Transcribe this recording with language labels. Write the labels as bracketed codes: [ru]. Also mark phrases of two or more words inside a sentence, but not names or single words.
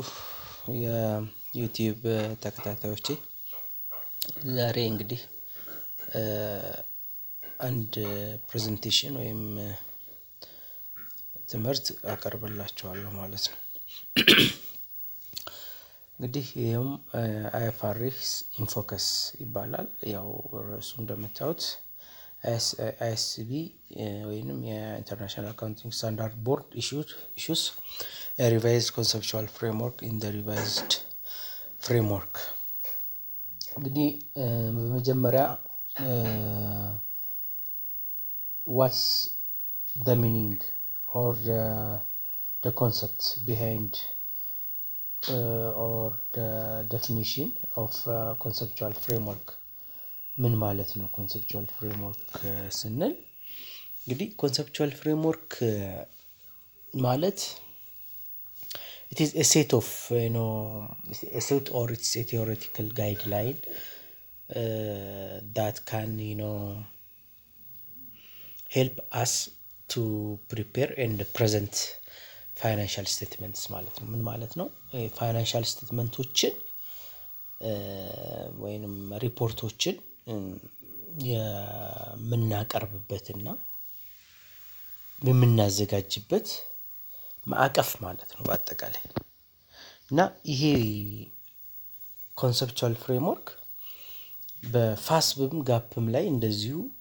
[am] የዩቲዩብ ተከታታዮቼ ዛሬ እንግዲህ አንድ ፕሬዘንቴሽን ወይም ትምህርት አቀርብላችኋለሁ ማለት ነው። እንግዲህ ይሄም IFRS ኢንፎከስ ይባላል። ያው ርዕሱ እንደምታዩት ISB ወይንም የኢንተርናሽናል [en] accounting standard board issues revised conceptual framework in the revised framework። [am] እንግዲህ በመጀመሪያ [en] what's the meaning or the concept behind or the definition of conceptual framework [am] ምን ማለት ነው? [en] conceptual framework [am] ስንል እንግዲህ [en] conceptual framework ማለት it is a set of a set or it's a theoretical guideline that can help us to prepare and present financial statements [am] ማለት ነው። ምን ማለት ነው? ፋይናንሻል ስቴትመንቶችን ወይንም ሪፖርቶችን የምናቀርብበትና የምናዘጋጅበት ማዕቀፍ ማለት ነው በአጠቃላይ። እና ይሄ [en] conceptual framework [am] በፋስብም ጋፕም ላይ እንደዚሁ